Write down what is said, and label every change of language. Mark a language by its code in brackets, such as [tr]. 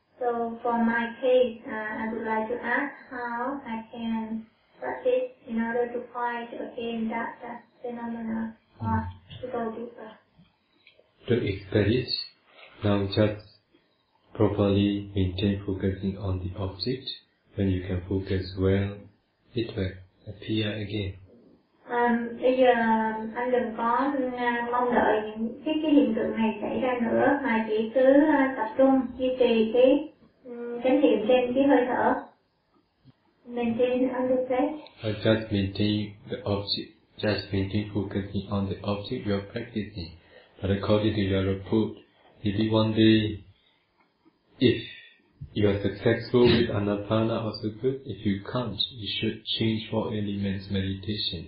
[en] So for my case, I would like to ask how I can practice in order to fight against that phenomena or to go deeper. To experience, now just properly maintain focusing on the object. When you can focus well, it will appear again. [vi] Bây giờ anh đừng có mong đợi những cái hiện tượng này xảy ra nữa, mà chỉ cứ tập trung duy trì cái chánh niệm trên cái hơi thở. [en] Maintain understand. Just maintain the object. Just maintain focusing on the object you are practicing. But according to your report, maybe one day, if you are successful with anapana, also good. If you can't, you should change four elements meditation.